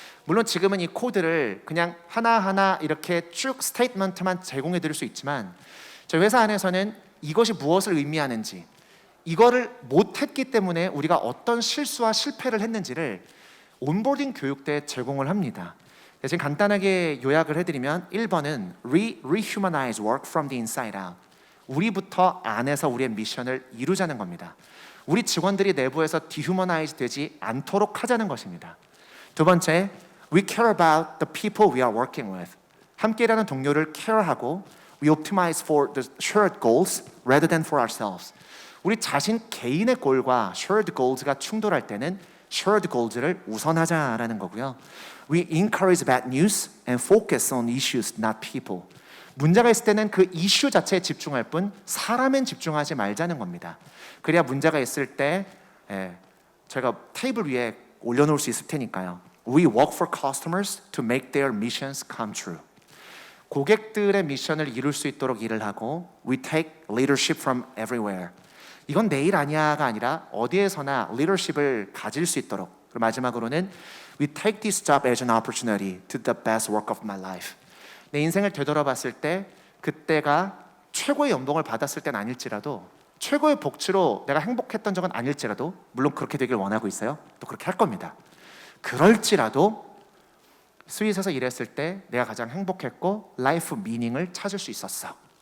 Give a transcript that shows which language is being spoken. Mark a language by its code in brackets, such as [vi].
[ko] 물론 지금은 이 코드를 그냥 하나하나 이렇게 쭉 스테이트먼트만 제공해 드릴 수 있지만 저희 회사 안에서는 이것이 무엇을 의미하는지 이거를 못했기 때문에 우리가 어떤 실수와 실패를 했는지를 온보딩 교육 때 제공을 합니다. 지금 간단하게 요약을 해드리면 1번은 [en] rehumanize work from the inside out. [ko] 우리부터 안에서 우리의 미션을 이루자는 겁니다. 우리 직원들이 내부에서 dehumanize 되지 않도록 하자는 것입니다. 두 번째, [en] we care about the people we are working with. [ko] 함께 일하는 동료를 care하고 [en] we optimize for the shared goals rather than for ourselves. [ko] 우리 자신 개인의 골과 shared goals가 충돌할 때는 shared goals를 우선하자라는 거고요. [en] We encourage bad news and focus on issues, not people. [ko] 문제가 있을 때는 그 이슈 자체에 집중할 뿐 사람엔 집중하지 말자는 겁니다. 그래야 문제가 있을 때 제가 테이블 위에 올려놓을 수 있을 테니까요. [en] We work for customers to make their missions come true. [ko] 고객들의 미션을 이룰 수 있도록 일을 하고 [en] We take leadership from everywhere. [ko] 이건 내일 아니야가 아니라 어디에서나 리더십을 가질 수 있도록. 그리고 마지막으로는 [en] We take this job as an opportunity to the best work of my life. [ko] 내 인생을 되돌아봤을 때 그때가 최고의 연봉을 받았을 때는 아닐지라도 최고의 복지로 내가 행복했던 적은 아닐지라도 물론 그렇게 되길 원하고 있어요. 또 그렇게 할 겁니다. 그럴지라도 스윗에서 일했을 때 내가 가장 행복했고 라이프 미닝을 찾을 수 있었어.